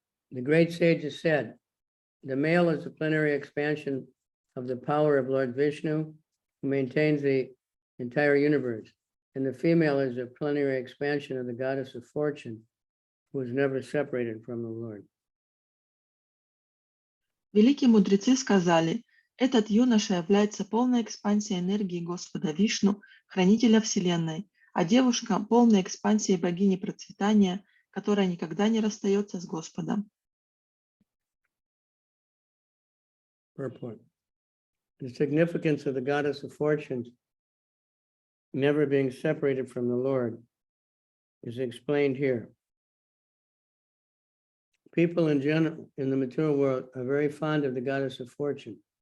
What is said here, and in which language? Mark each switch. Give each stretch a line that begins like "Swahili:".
English: The great sages said, the male is the plenary expansion of the power of Lord Vishnu, who maintains the entire universe, and the female is the plenary expansion of the goddess of fortune, who is never separated from the Lord.
Russian: Великие мудрецы сказали, этот юноша является полной экспансией энергии Господа Вишну, хранителя Вселенной, а девушка – полной экспансией богини процветания, которая никогда не расстается с Господом.
English: Purport. The significance of the goddess of fortune never being separated from the Lord is explained here. People in general in the material world are very fond of the goddess of fortune.